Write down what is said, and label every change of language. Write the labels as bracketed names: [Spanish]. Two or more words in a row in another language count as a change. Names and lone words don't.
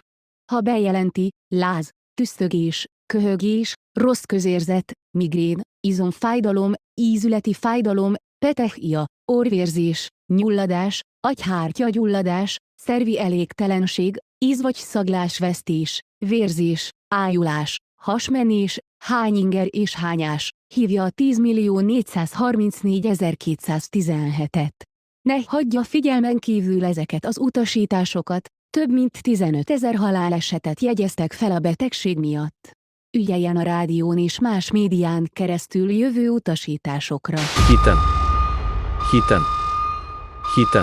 [Hungarian] Ha bejelenti, láz, tüsztögés, köhögés, rossz közérzet, migrén, izomfájdalom, ízületi fájdalom, petechia, orrvérzés, nyulladás, agyhártya-gyulladás, szervi elégtelenség, íz- vagy szaglásvesztés, vérzés, ájulás, hasmenés, hányinger és hányás, hívja a 10.434.217-et. Ne hagyja figyelmen kívül ezeket az utasításokat, több mint 15 000 halálesetet jegyeztek fel a betegség miatt. Ügyeljen a rádión és más médián keresztül jövő utasításokra. Hiten. Hiten. Hiten.